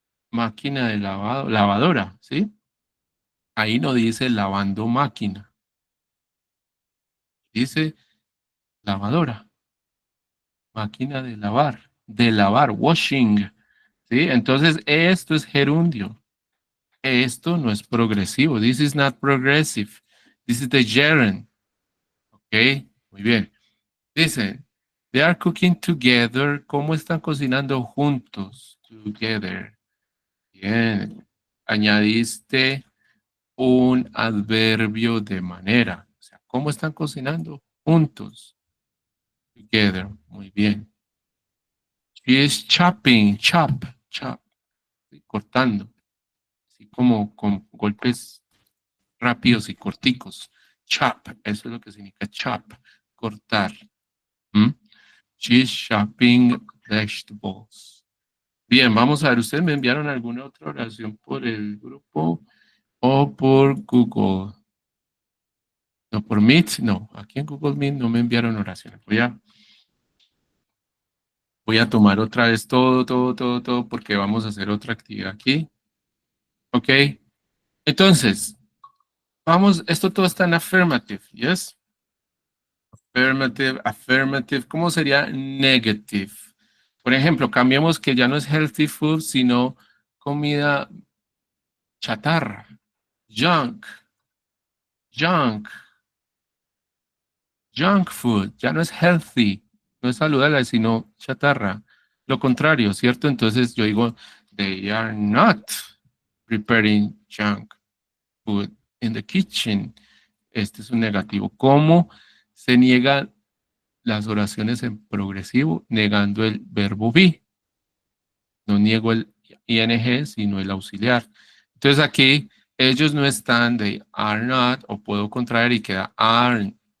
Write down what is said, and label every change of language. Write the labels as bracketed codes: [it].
[es] Máquina de lavado, lavadora, ¿sí? Ahí no dice lavando máquina. Dice lavadora. Máquina de lavar, washing. ¿Sí? Entonces, esto es gerundio. Esto no es progresivo. [en] This is not progressive. This is the gerund. ¿Ok? [es] Muy bien. Dice, [en] they are cooking together. [es] ¿Cómo están cocinando juntos? Together. Bien. Añadiste un adverbio de manera. O sea, ¿cómo están cocinando juntos? [en] Together. [es] Muy bien. [en] She is chopping. Chop. ¿Sí? Cortando. [es] Así como con golpes rápidos y corticos. Chop. Eso es lo que significa chop. Cortar. ¿Mm? [en] She's chopping vegetables. [es] Bien, vamos a ver, ¿ustedes me enviaron alguna otra oración por el grupo o por Google? No, por Meet, no. Aquí en Google Meet no me enviaron oraciones. Voy a tomar otra vez todo, porque vamos a hacer otra actividad aquí. Ok. Entonces, vamos, esto todo está en affirmative, ¿yes? Affirmative. ¿Cómo sería negative? Por ejemplo, cambiamos que ya no es healthy food, sino comida chatarra. Junk. Junk food. Ya no es healthy. No es saludable, sino chatarra. Lo contrario, ¿cierto? Entonces yo digo, [en] they are not preparing junk food in the kitchen. [es] Este es un negativo. ¿Cómo se niegan las oraciones en progresivo? Negando el verbo be. No niego el ing, sino el auxiliar. Entonces aquí ellos no están, [en] they are not, [es] o puedo contraer y queda aren't.